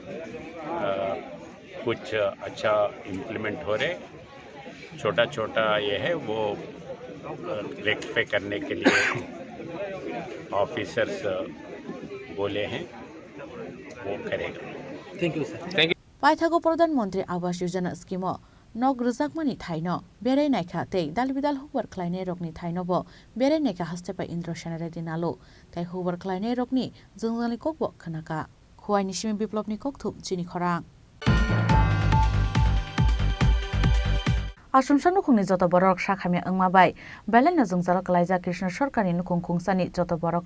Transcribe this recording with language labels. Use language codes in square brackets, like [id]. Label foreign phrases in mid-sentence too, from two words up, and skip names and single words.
[hi] कुछ अच्छा इम्प्लीमेंट हो रहे, छोटा छोटा ये है वो रेक्टिफाई करने के लिए ऑफिसर्स बोले हैं, वो करेगा। [en] Thank you sir. Thank you. [trp] पाइथागो प्रधानमन्त्री आवास योजना स्किम नग रोजाकमानि थाइनो बेरायनायखा तै दालबिदाल हुबर खालायनाय रकनि थाइनोबो बेरायनायखा हास्तेपा इन्द्र सेनारे दिनालो तै हुबर खालायनाय रकनि जोंजालि ककबो खोनाका खुवाइनि सिमी बिप्लबनि ककथुब चिनि खरां आसुमसा नुखुंनि जत बरक शाखामे ओंमाबाय बेलेनो जोंजाल कलायजा कृष्ण सरकारनि नुखुं खुंसानि जत बरक